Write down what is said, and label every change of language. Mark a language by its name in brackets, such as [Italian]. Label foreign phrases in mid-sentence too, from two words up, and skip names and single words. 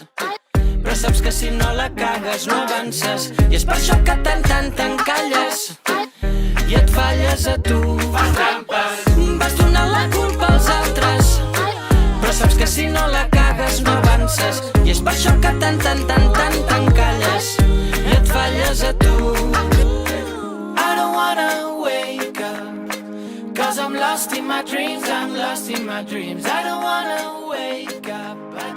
[Catalan] Però saps que si no la cagues no avances, i és per això que t'encalles i et falles a tu. Fas trampes. Vas donar la culpa als altres, però saps que si no la cagues no avances, i és per això que t'encalles i et falles a tu. [English] I don't wanna wake up, 'cause I'm lost in my dreams, I don't wanna wake up.